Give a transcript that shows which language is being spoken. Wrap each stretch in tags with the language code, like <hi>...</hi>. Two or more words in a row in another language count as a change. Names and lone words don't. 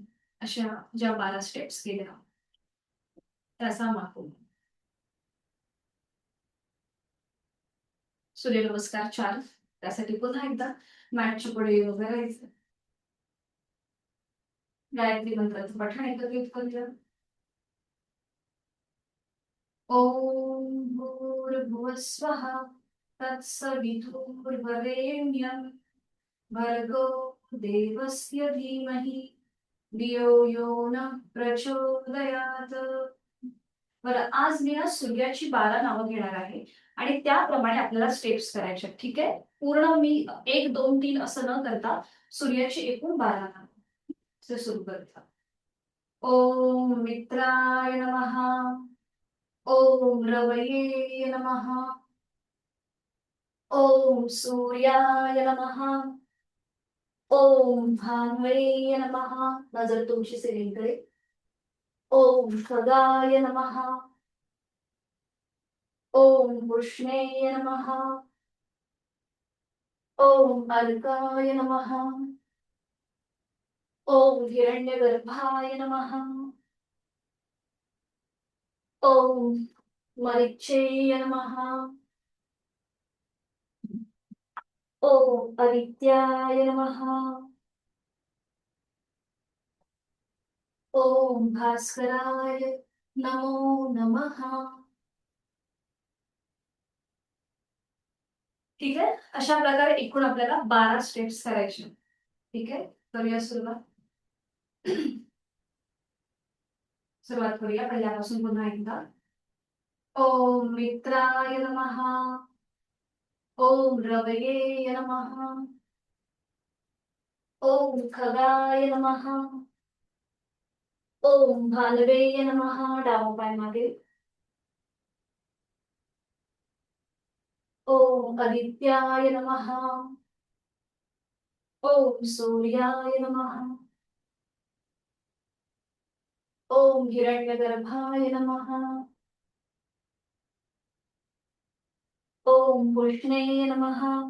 <mr>अशा ज्या 12 स्टेप्स केल्या त्याचा मागो. सूर्यनमस्कार 4. त्यासाठी पुन्हा एकदा मॅटच्या पुढे उभं राहायचं. गायत्री मंत्राचं पठण एकत्रित करूया.</mr> <sa>ओम भूर्भुवस्वः तत्सवितुर्वरेण्यं भर्गो देवस्य धीमहि धियो यो नः प्रचोदयात्.</sa> <mr>बरं, आज मी ना सूर्याची 12 नावं घेणार आहे आणि त्याप्रमाणे आपल्याला स्टेप्स करायच्या. ठीक आहे. पूर्ण मी 1 2 3 असं न करता सूर्याची एकूण 12 नावं सुरू करता.</mr> <sa>ओम मित्राय नमः. ओम रवये नमः. ओम सूर्याय नमः. ओम भान्वये नमः.</sa> <mr>नजर तुमची सिलिंगकडे.</mr> <sa>ओम खगाय नमः. ओम कृष्णेय नमः. ओम अर्काय नमः. ओम हिरण्यगर्भाय नमः. ओम मरिच्चेय नमः. ओम आदित्याय नमः. ओम भास्कराय नमो नमः.</sa> <mr>ठीक आहे. अशा प्रकारे एकूण आपल्याला 12 स्टेप्स करायचे. ठीक आहे. करूया सुरुवात. सुरुवात करूया पहिल्यापासून पुन्हा एकदा.</mr> <sa>ओम मित्राय नमः. ओम रवये नमः. ओम खगाय नमः. ओम भालवे नमः.</sa> <mr>डावा पाय मागे.</mr> <sa>ओम आदित्याय नमः. ओम सूर्याय नमः. ओम हिरण्यगर्भाय नमः. ओम कृष्णे नमः.</sa>